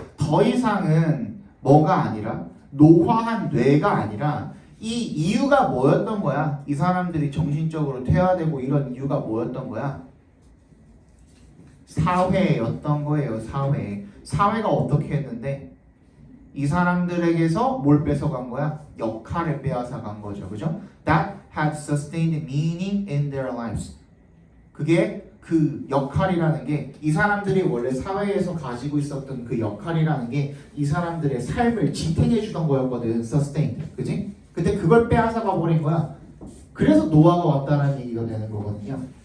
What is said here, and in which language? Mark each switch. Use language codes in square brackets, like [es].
[ko] 더 이상은 뭐가 아니라 노화한 뇌가 아니라 이 이유가 뭐였던 거야? 이 사람들이 정신적으로 퇴화되고 이런 이유가 뭐였던 거야? 사회였던 거예요. 사회가 어떻게 했는데 이 사람들에게서 뭘 뺏어간 거야? 역할을 빼앗아 간 거죠. 그죠? [en] That had sustained meaning in their lives. [ko] 그게 그 역할이라는 게 이 사람들이 원래 사회에서 가지고 있었던 그 역할이라는 게 이 사람들의 삶을 지탱해 주던 거였거든. sustain. 그지? 근데 그걸 빼앗아가 버린 거야. 그래서 노화가 왔다는 얘기가 되는 거거든요.